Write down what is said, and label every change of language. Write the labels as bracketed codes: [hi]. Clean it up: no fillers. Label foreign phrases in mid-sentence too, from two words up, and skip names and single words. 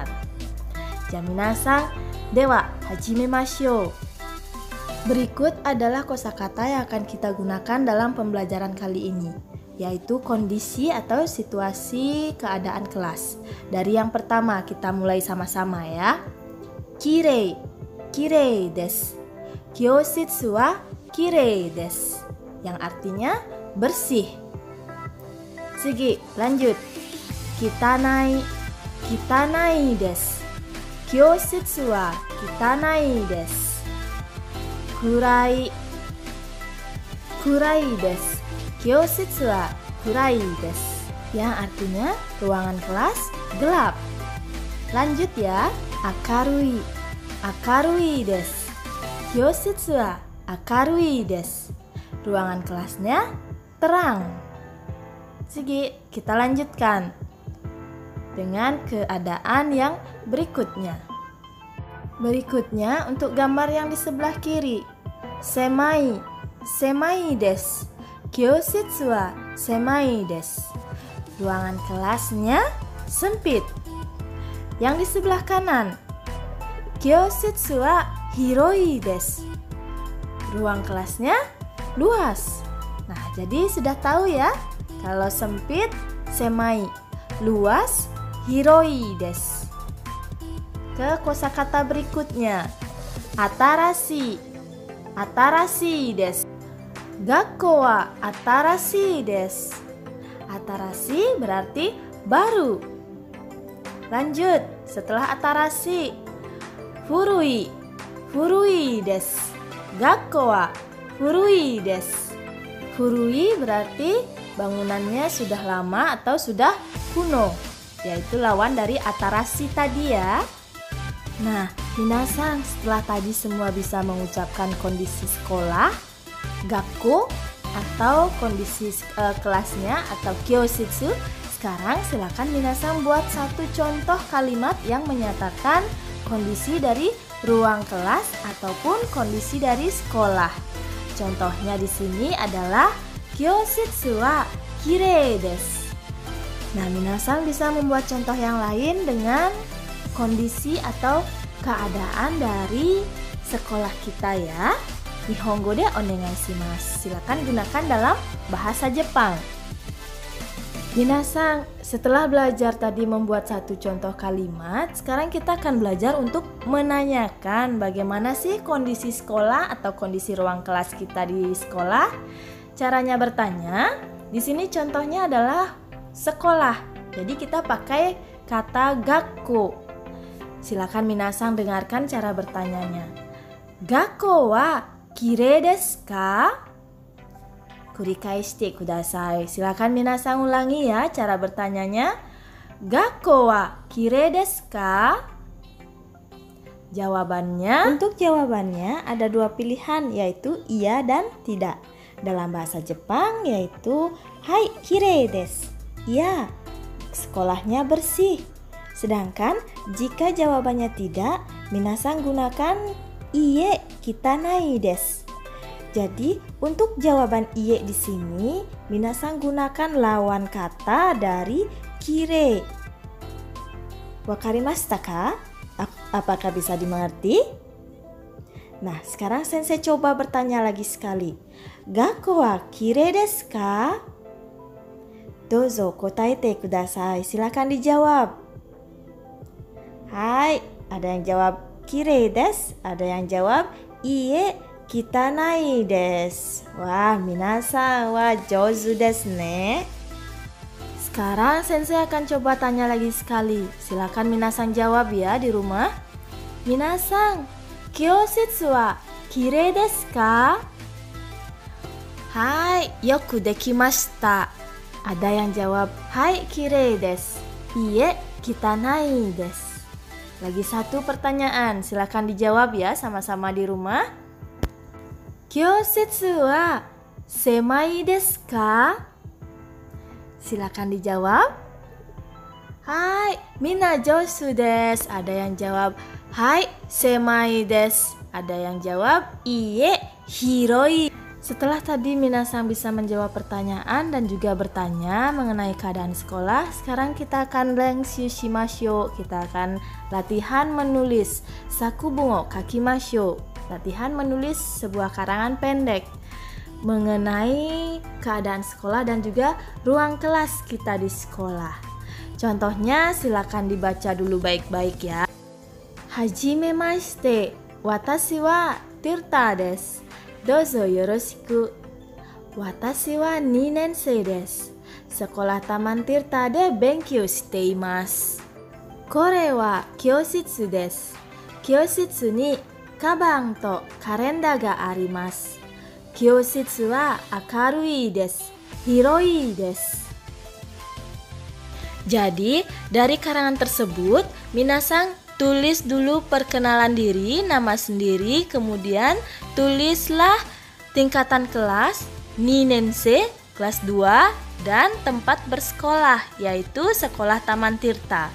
[ja] 皆さん、では始めましょう. [id] Berikut adalah kosakata yang akan kita gunakan dalam pembelajaran kali ini, yaitu kondisi atau situasi keadaan kelas. Dari yang pertama kita mulai sama-sama ya. [ja] きれい、きれいです。教室はきれいです. [id] Yang artinya bersih. Tsugi, lanjut. [ja] 汚い、汚いです. 教室は汚いです. 暗い、暗いです. 教室は暗いです. [id] Yang artinya ruangan kelas gelap. Lanjut ya. [ja] 明るい、明るいです。教室は明るいです. [id] Ruangan kelasnya terang. Sige, kita lanjutkan dengan keadaan yang berikutnya. Berikutnya untuk gambar yang di sebelah kiri. [ja] 狭い、狭いです. 教室は狭いです. [id] Ruangan kelasnya sempit. Yang di sebelah kanan. [ja] 教室は広いです. [id] Ruang kelasnya luas. Nah, jadi sudah tahu ya, kalau sempit semai, luas [ja] 広いです. [id] Ke kosakata berikutnya. [ja] 新しい、新しいです. 学校は新しいです. [id] Atarashi berarti baru. Lanjut, setelah atarashi. [ja] 古い、古いです。学校は古いです. [id] Furui berarti bangunannya sudah lama atau sudah kuno, yaitu lawan dari atarashi tadi ya. Nah, minasan, setelah tadi semua bisa mengucapkan kondisi sekolah, gakkou atau kondisi kelasnya atau kyoshitsu, sekarang silakan minasan buat satu contoh kalimat yang menyatakan kondisi dari ruang kelas ataupun kondisi dari sekolah. Contohnya di sini adalah [ja] 教室はきれいです. [id] Nah, minasan bisa membuat contoh yang lain dengan kondisi atau keadaan dari sekolah kita ya. [ja] 日本語でお願いします. [id] Silakan gunakan dalam bahasa Jepang. Minasan, setelah belajar tadi membuat satu contoh kalimat, sekarang kita akan belajar untuk menanyakan bagaimana sih kondisi sekolah atau kondisi ruang kelas kita di sekolah. Caranya bertanya, di sini contohnya adalah sekolah. Jadi kita pakai kata gakkou. Silakan minasan dengarkan cara bertanyanya. [ja] 学校はきれいですか? 繰り返してください. [id] Silakan minasan ulangi ya cara bertanyanya. [ja] 学校はきれいですか? [id] Jawabannya, untuk jawabannya ada dua pilihan, yaitu iya dan tidak. Dalam bahasa Jepang yaitu [ja] はい、きれいです. [id] Iya, sekolahnya bersih. Sedangkan jika jawabannya tidak, minasan gunakan [ja] いいえ、汚いです. [id] Jadi untuk jawaban iye di sini, minasan gunakan lawan kata dari kirei. [ja] 分かりましたか? [id] Apakah bisa dimengerti? Nah, sekarang sensei coba bertanya lagi sekali. [ja] 学校はきれいですか？どうぞ答えてください. [id] Silakan dijawab. Hai, ada yang jawab [ja] きれいです, [id] ada yang jawab [ja] いいえ、汚いです. わあ、皆さんは上手ですね. [id] Sekarang sensei akan coba tanya lagi sekali. Silakan minasan jawab ya di rumah. [ja] 皆さん、教室はきれいですか? はい、よくできました. [id] Ada yang jawab, hai, [ja] きれいです. いいえ、汚いです. [id] Lagi satu pertanyaan, silakan dijawab ya sama-sama di rumah. [ja] 教室は狭いですか? [id] Silakan dijawab. [ja] はい、皆上手です. [id] Ada yang jawab, [ja] はい、狭いです. [id] Ada yang jawab, [ja] いいえ、広い. [id] Setelah tadi minasan bisa menjawab pertanyaan dan juga bertanya mengenai keadaan sekolah, sekarang kita akan [ja] 練習しましょう. [id] Kita akan latihan menulis [ja] 作文を書きましょう. [id] Latihan menulis sebuah karangan pendek mengenai keadaan sekolah dan juga ruang kelas kita di sekolah. Contohnya silakan dibaca dulu baik-baik ya. [ja] はじめまして、私はTirtaです. どうぞよろしく. 私は 2年生です。Sekolah Taman Tirta で勉強しています. これは教室です。教室にかばんとカレンダーがあります. 教室は明るいです. 広いです. [id] Jadi, dari karangan tersebut, minasan tulis dulu perkenalan diri, nama sendiri, kemudian tulislah tingkatan kelas, ninense, kelas 2, dan tempat bersekolah, yaitu Sekolah Taman Tirta.